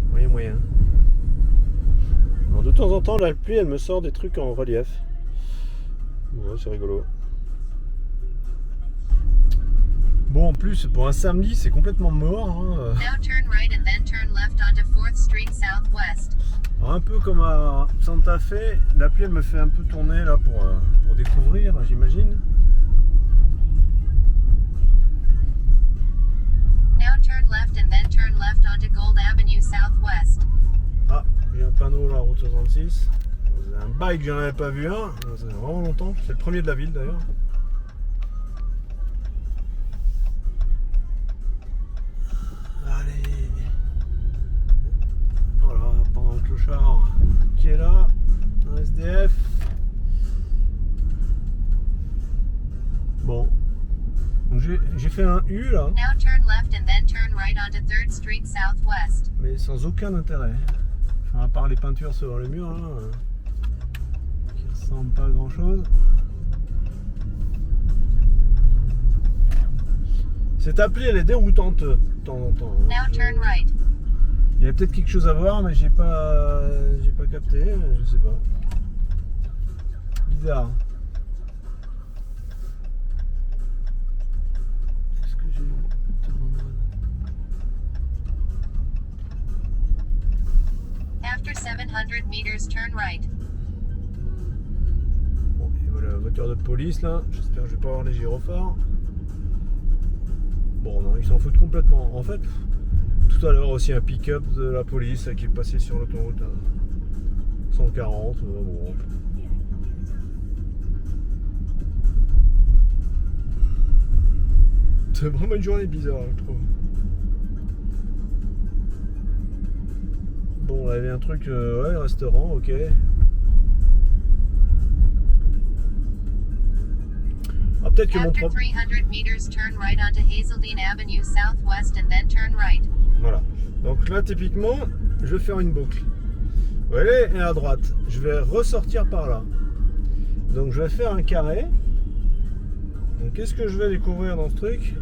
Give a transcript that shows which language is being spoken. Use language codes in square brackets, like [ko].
[fr] Moyen. Alors, de temps en temps, la pluie elle me sort des trucs en relief. Ouais, c'est rigolo. Bon, en plus, pour un samedi, c'est complètement mort. Hein. [en] Now turn right and then turn left onto 4th Street Southwest. [fr] Alors, un peu comme à Santa Fe, la pluie elle me fait un peu tourner là pour découvrir, j'imagine. [en] Now turn left and then turn left onto Gold Avenue Southwest. [fr] Ah, j'ai un panneau là, route 66. C'est un bike, j'en avais pas vu un. Ça fait vraiment longtemps. C'est le premier de la ville d'ailleurs. Allez. Voilà, pendant le clochard qui est là. Un SDF. Bon. Donc j'ai fait un U là. [en] Now turn left and then turn right onto 3rd Street Southwest. [fr] Mais sans aucun intérêt. Enfin, à part les peintures sur les murs là, qui ressemblent pas à grand chose. Cette appli elle est déroutante de temps en temps. [en] Now turn right. [fr] Il y avait peut-être quelque chose à voir, mais j'ai pas capté, je sais pas. Bizarre. Est-ce que j'ai [en] turn on one? After 700 meters, turn right. [fr] Bon, et voilà la voiture de police là. J'espère que je vais pas avoir les gyrophares. Bon, non, ils s'en foutent complètement. En fait, tout à l'heure aussi un pick-up de la police qui est passé sur l'autoroute 140. Bon. C'est vraiment une journée bizarre, je trouve. Bon, là, il y avait un truc, ouais, restaurant, ok. Ah, peut-être que mon [en] After [fr] propre. [en] 300 meters, turn right onto Hazeldine Avenue Southwest and then turn right. [fr] Voilà. Donc là, typiquement, je vais faire une boucle. Vous voyez, et à droite. Je vais ressortir par là. Donc je vais faire un carré. Donc qu'est-ce que je vais découvrir dans ce truc?